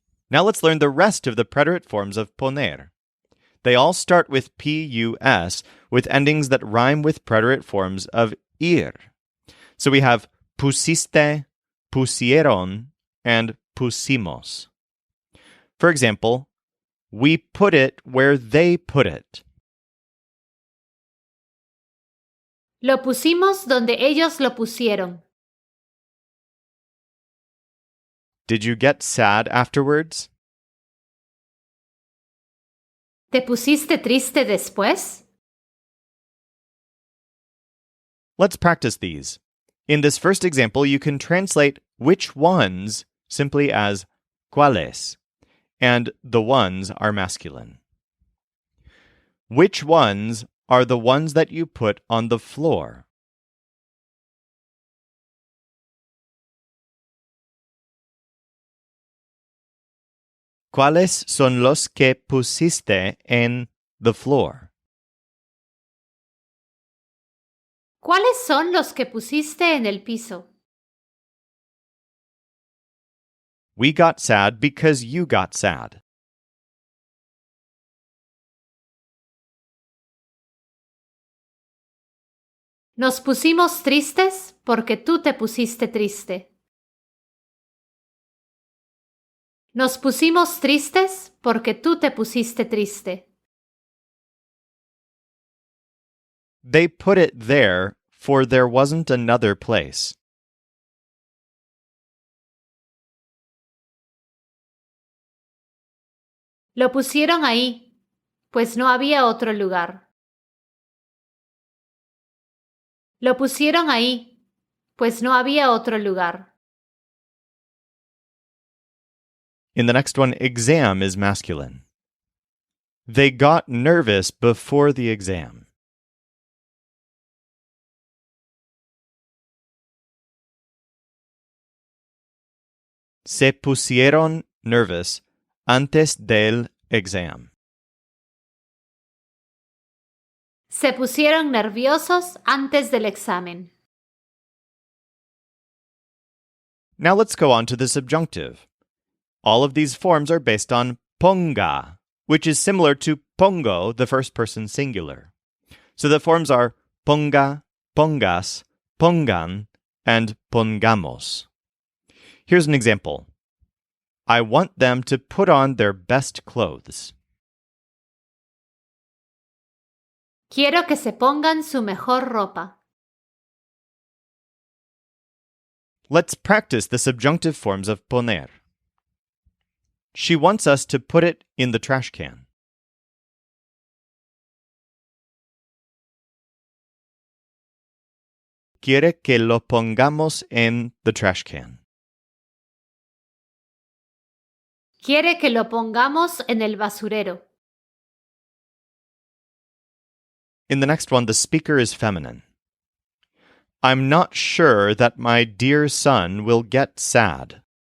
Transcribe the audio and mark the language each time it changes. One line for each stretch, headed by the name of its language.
English: Now let's learn the rest of the preterite forms of poner. They all start with pus, with endings that rhyme with preterite forms of ir. So we have pusiste, pusieron, and pusimos. For example, we put it where they put it.
Spanish: Lo pusimos donde ellos lo pusieron.
English: Did you get sad afterwards?
Spanish: ¿Te pusiste triste después?
English: Let's practice these. In this first example, you can translate which ones simply as cuáles, and the ones are masculine. Which ones are the ones that you put on the floor?
Spanish: ¿Cuáles son los que pusiste en
English: the floor?
Spanish: ¿Cuáles son los que pusiste en el piso?
English: We got sad because you got sad.
Spanish: Nos pusimos tristes porque tú te pusiste triste. Nos pusimos tristes porque tú te pusiste triste.
English: They put it there, for there wasn't another place.
Spanish: Lo pusieron ahí, pues no había otro lugar. Lo pusieron ahí, pues no había otro lugar.
English: In the next one, exam is masculine. They got nervous before the exam.
Spanish: Se pusieron
English: nervous
Spanish: antes del
English: exam.
Spanish: Se pusieron nerviosos antes del examen.
English: Now let's go on to the subjunctive. All of these forms are based on ponga, which is similar to pongo, the first person singular. So the forms are ponga, pongas, pongan, and pongamos. Here's an example. I want them to put on their best clothes.
Spanish: Quiero que se pongan su mejor ropa.
English: Let's practice the subjunctive forms of poner. She wants us to put it in the trash can.
Spanish: Quiere que lo pongamos en
English: the trash can.
Spanish: Quiere que lo pongamos en el basurero.
English: In the next one, the speaker is feminine. I'm not sure that my dear son will get sad.